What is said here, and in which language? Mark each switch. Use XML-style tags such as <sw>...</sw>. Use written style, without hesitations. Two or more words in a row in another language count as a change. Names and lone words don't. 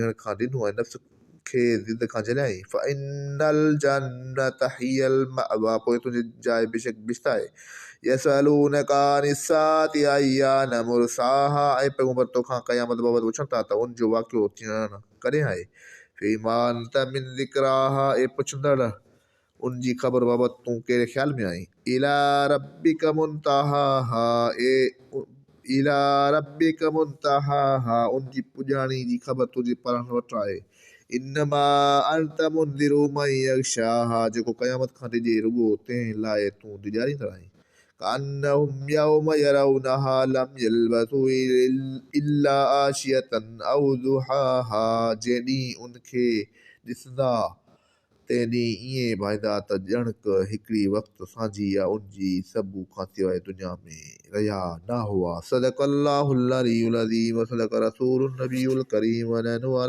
<sd>खां ॾिनो ऐं नफ़्स उनखे ज़िद खां झलियाईं</sd> <ar>فإن الجنة هي المأوى</ar> <sd>पोइ तुंहिंजी जाइ बेशक बिश्ता आहे</sd> <ar>يسألونك عن الساعة أيان مرساها</ar> <sd>ऐं पैगंबर तोखां क़यामत बाबति पुछनि था त उन जो वाक़ियो थियण कॾहिं आहे</sd> <ar>فيم أنت من ذكراها</ar> <sd>ऐं पुछंदड़ उनजी ख़बर बाबति तूं कहिड़े ख़्याल में आहीं</sd> <ar>إلى ربك</ar> <sd>मुंतहाहा उनजी पुॼाणी जी ख़बर तुंहिंजे पढ़ण वटि आहे</sd> <ar>إنما أنت منذر من يخشاها</ar> <sd>जेको क़यामत खां डिॼे रुॻो तंहिं लाइ तूं डिॼारींदड़ आहीं</sd> <ar>كأنهم يوم يرونها لم يلبثوا إلا عشية أو ضحاها</ar> <sd>जंहिं ॾींहुं उनखे ॾिसंदा तंहिं ॾींहुं ईअं भाईंदा त ॼणक हिकिड़ी वक़्तु सांझी या उनजी सभु खां सवाइ दुनिया में रहिया न हुआ</sd> <ar>صدق الله العلي العظيم وصدق رسوله النبي الكريم ونحن على</ar>